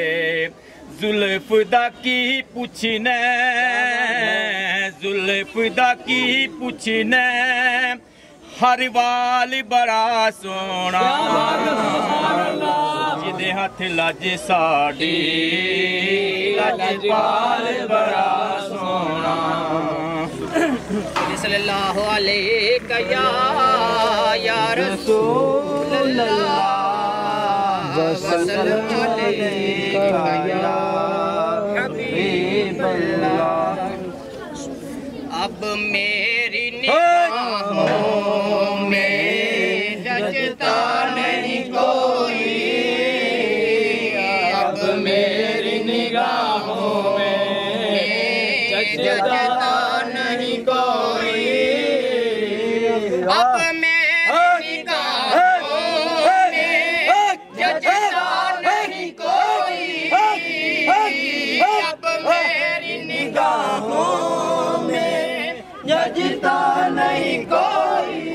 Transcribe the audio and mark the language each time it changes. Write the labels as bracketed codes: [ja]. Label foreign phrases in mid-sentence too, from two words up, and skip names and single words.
[pa] زلف دا کی پچھنے، زلف دا کی پچھنے، ہر وال بڑا سوہنا، جدے ہتھ لج ساڈی لجپال بڑا سوہنا. [ar] صلى الله عليه يا رسول الله وسلم عليك يا حبيب الله. [ur] اب میری نگاہوں میں جچتا نہیں کوئی, اب میری نگاہوں میں جچتا نہیں کوئی، اب میری نگاہوں میں جچتا نہیں کوئی، اب میری نگاہوں میں جچتا نہیں کوئی.